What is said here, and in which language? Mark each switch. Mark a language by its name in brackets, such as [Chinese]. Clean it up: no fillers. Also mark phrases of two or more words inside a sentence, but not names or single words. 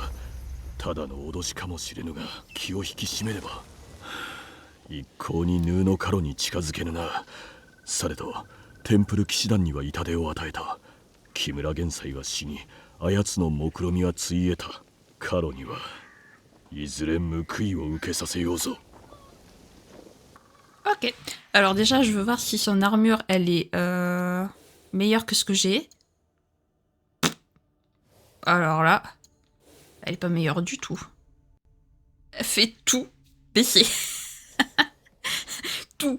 [Japanese] ただの脅しかもしれぬが気を引き締めれば一向にヌーのカロに近づけぬな。されどテンプル騎士団には痛手を与えた。木村元斎が死にあやつの目論見はついえた。カロにはいずれ報いを受けさせようぞ。 [French] Ok. Alors déjà, je veux voir si son armure, elle est meilleure que ce que j'ai. Alors là, elle est pas meilleure du tout. Elle fait tout baisser. Tout.